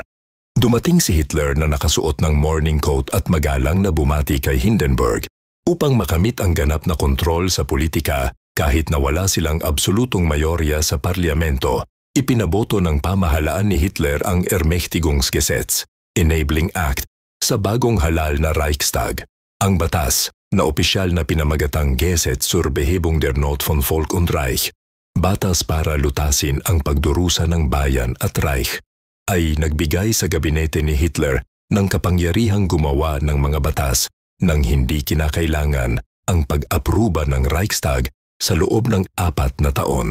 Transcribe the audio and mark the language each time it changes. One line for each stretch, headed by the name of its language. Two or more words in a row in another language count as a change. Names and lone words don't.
Filipino: Dumating si Hitler na nakasuot ng morning coat at magalang na bumati kay Hindenburg upang makamit ang ganap na kontrol sa politika kahit na wala silang absolutong mayorya sa parlamento. Ipinaboto ng pamahalaan ni Hitler ang Ermächtigungsgesetz, Enabling Act, sa bagong halal na Reichstag. Ang batas, na opisyal na pinamagatang Gesetz zur Behebung der Not von Volk und Reich, batas para lutasin ang pagdurusa ng bayan at Reich, ay nagbigay sa gabinete ni Hitler ng kapangyarihang gumawa ng mga batas nang hindi kinakailangan ang pag-apruba ng Reichstag sa loob ng 4 na taon.